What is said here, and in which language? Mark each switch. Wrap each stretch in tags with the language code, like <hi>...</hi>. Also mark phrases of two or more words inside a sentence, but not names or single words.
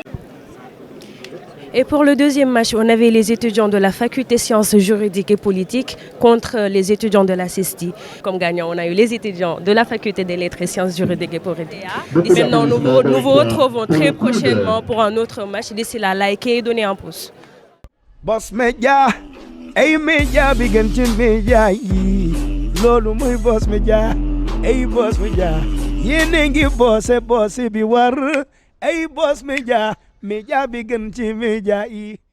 <fr>Et pour le deuxième match, on avait les étudiants de la faculté sciences juridiques et politiques contre les étudiants de la CESTI. Comme gagnant, on a eu les étudiants de la faculté des lettres et sciences juridiques et politiques. Et maintenant, nous vous retrouvons très prochainement pour un autre match. D'ici là, likez et donnez un pouce.</fr> <wo>Boss Media, ay media bigantin media yi. Lolu muy Boss Media, ay Boss Media. Yenengi boss bi war, ay Boss Media. Media bigantin media yi.</wo>